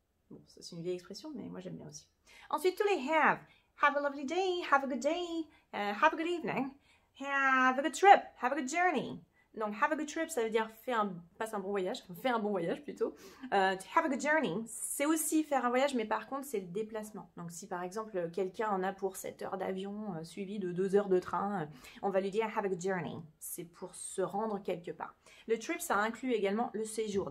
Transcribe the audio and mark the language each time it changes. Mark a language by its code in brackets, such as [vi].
[fr] Bon, ça c'est une vieille expression, mais moi j'aime bien aussi. Ensuite, tous les have. [en] Have a lovely day, have a good day, have a good evening, have a good trip, have a good journey. [fr] Donc, [en] have a good trip, [fr] ça veut dire passe un bon voyage, fais un bon voyage plutôt. [en] Have a good journey, [fr] c'est aussi faire un voyage, mais par contre, c'est le déplacement. Donc, si par exemple, quelqu'un en a pour 7 heures d'avion, suivi de 2 heures de train, on va lui dire [en] have a good journey. [fr] C'est pour se rendre quelque part. Le trip, ça inclut également le séjour.